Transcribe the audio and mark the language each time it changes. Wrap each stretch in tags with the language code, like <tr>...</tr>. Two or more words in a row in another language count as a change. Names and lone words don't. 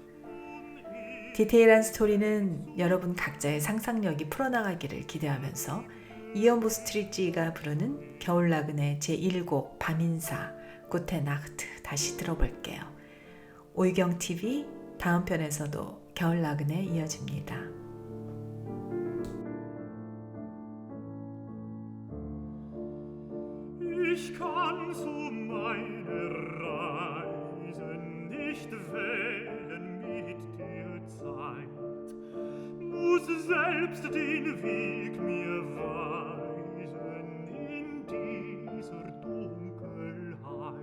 <ko>디테일한 스토리는 여러분 각자의 상상력이 풀어나가기를 기대하면서 이언 보스트리지가 부르는 겨울 나그네 제1곡 밤인사 구테나흐트 다시 들어볼게요. 오이경TV 다음 편에서도 겨울 나그네 이어집니다.</ko> <de>Ich kann so meine Reisen nicht wählen mit der Zeit, muss selbst den Weg mir weisen in dieser Dunkelheit.</de>